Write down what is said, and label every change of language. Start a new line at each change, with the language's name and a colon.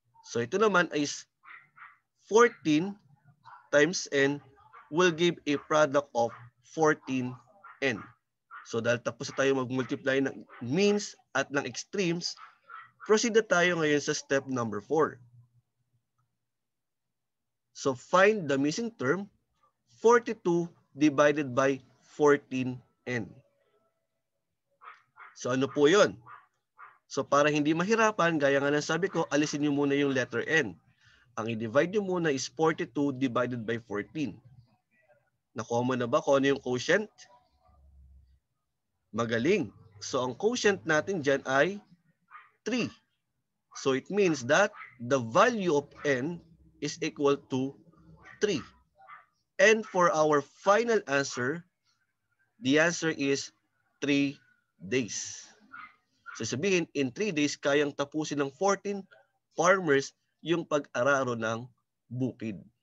Filipino: So ito naman
English: is 14 times n will give a product of 14n.
Filipino: So dahil tapos na tayo mag-multiply ng means at ng extremes, proceed na tayo ngayon sa step number 4.
English: So find the missing term, 42 divided by 14n.
Filipino: So ano po yun? So para hindi mahirapan, gaya nga ng sabi ko, alisin nyo muna yung letter n. Ang i-divide nyo muna is 42 divided by 14. Na-common na ba kung ano yung quotient? Magaling. So ang quotient natin dyan ay 3.
English: So it means that the value of n is equal to 3. And for our final answer, the answer is 3 days.
Filipino: So sabihin, in 3 days, kayang tapusin ng 14 farmers yung pag-araro ng bukid.